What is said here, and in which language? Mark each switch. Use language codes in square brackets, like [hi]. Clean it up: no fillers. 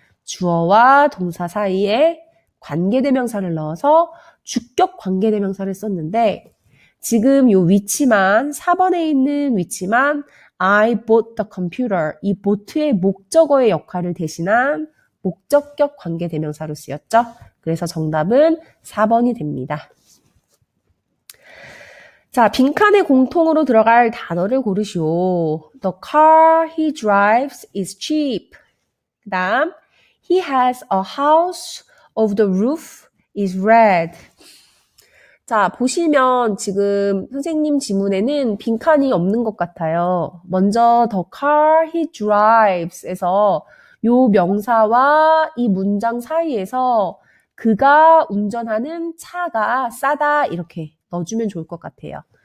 [ko] 주어와 동사 사이에 관계대명사를 넣어서 주격관계대명사를 썼는데 지금 요 위치만 4번에 있는 위치만 [en] I bought the computer [ko] 이 bought의 목적어의 역할을 대신한 목적격 관계대명사로 쓰였죠. 그래서 정답은 4번이 됩니다. 자, 빈칸에 공통으로 들어갈 단어를 고르시오. [en] The car he drives is cheap. [ko] 그 다음, [en] he has a house of the roof is red. [ko] 자, 보시면 지금 선생님 지문에는 빈칸이 없는 것 같아요. 먼저 [en] the car he drives [ko] 에서 요 명사와 이 문장 사이에서 그가 운전하는 차가 싸다 이렇게 넣어주면 좋을 것 같아요.